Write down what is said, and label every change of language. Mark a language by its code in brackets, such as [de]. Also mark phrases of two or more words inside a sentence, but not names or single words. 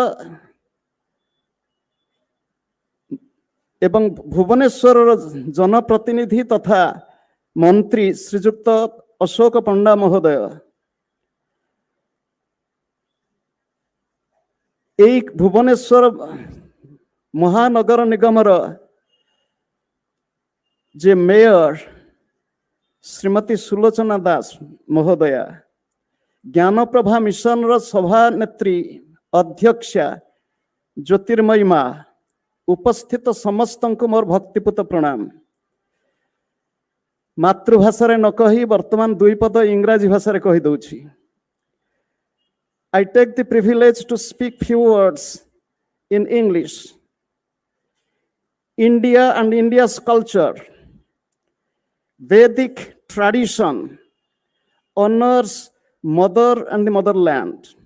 [or] ଏବଂ ଭୁବନେଶ୍ୱର ଜନପ୍ରତିନିଧି ତଥା ମନ୍ତ୍ରୀ ଶ୍ରୀଯୁକ୍ତ ଅଶୋକ ପଣ୍ଡା ମହୋଦୟ ଏକ ଭୁବନେଶ୍ୱର ମହାନଗର ନିଗମର ଯେ ମେୟର ଶ୍ରୀମତୀ ସୁଲୋଚନା ଦାସ ମହୋଦୟା ଜ୍ଞାନପ୍ରଭା ମିଶନ ର ସଭାନେତ୍ରୀ ଅଧ୍ୟକ୍ଷା ଜ୍ୟୋତିର୍ମୟୀ ମା ଉପସ୍ଥିତ ସମସ୍ତ କୁ ମୋର ଭକ୍ତିପୂତ ପ୍ରଣାମ ମାତୃଭାଷା ରେ ନ କହି ବର୍ତ୍ତମାନ ଦୁଇ ପଦ ଇଂରାଜୀ ଭାଷା ରେ କହି ଦଉଛି [en] I take the privilege to speak few words in English. India and India's culture, Vedic tradition honors mother and the motherland.